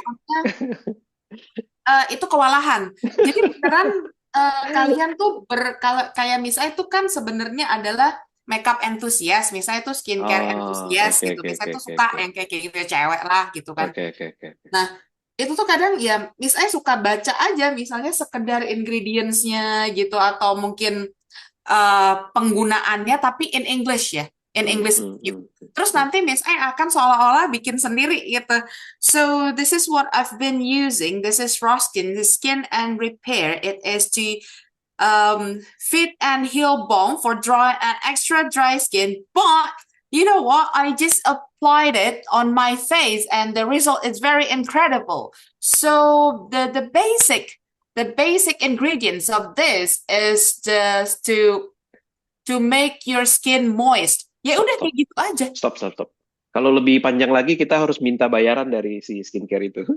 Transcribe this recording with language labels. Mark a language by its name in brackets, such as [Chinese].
[Indonesian] misalnya itu kewalahan. Jadi beneran kalian tuh kalau kayak misalnya itu kan sebenarnya adalah [English] makeup enthusiast, [Indonesian] misalnya itu [English] skincare enthusiast [Indonesian] gitu, misalnya itu suka yang kayak gitu cewek lah gitu kan. Nah itu tuh kadang ya misalnya suka baca aja, misalnya sekedar ingredients-nya gitu atau mungkin penggunaannya tapi [English] in English [Indonesian] ya. [English] In English [Indonesian] gitu. Terus nanti Miss Ai akan seolah-olah bikin sendiri gitu. [English] So this is what I've been using. This is Roskin, the skin and repair. It is to fit and heal balm for dry and extra dry skin. But you know what? I just applied it on my face and the result is very incredible. So the basic ingredients of this is just to make your skin moist. [Indonesian] Ya udah kayak gitu aja. Stop. Kalau lebih panjang lagi kita harus minta bayaran dari si skincare itu.